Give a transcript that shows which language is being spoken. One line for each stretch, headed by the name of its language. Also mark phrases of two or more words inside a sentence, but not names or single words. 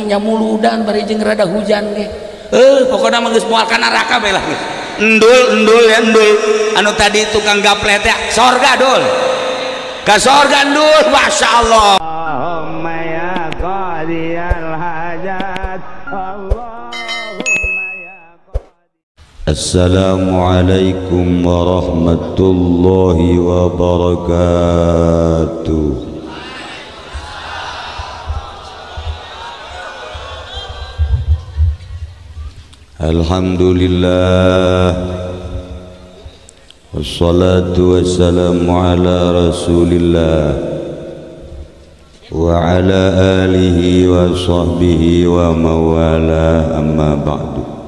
Sundanese: nya muludan bari jeung rada hujan ge pokona mah geus moal ka neraka bae lah endul ya endul anu tadi tukang gaplet ya sorga dul ka sorga endul masyaallah
Arabic: اللهم يا قاضي الحاجات اللهم يا قاضي السلام عليكم ورحمة الله وبركاته. الحمد لله والصلاة والسلام على رسول الله وعلى آله وصحبه ومن والاه أما بعد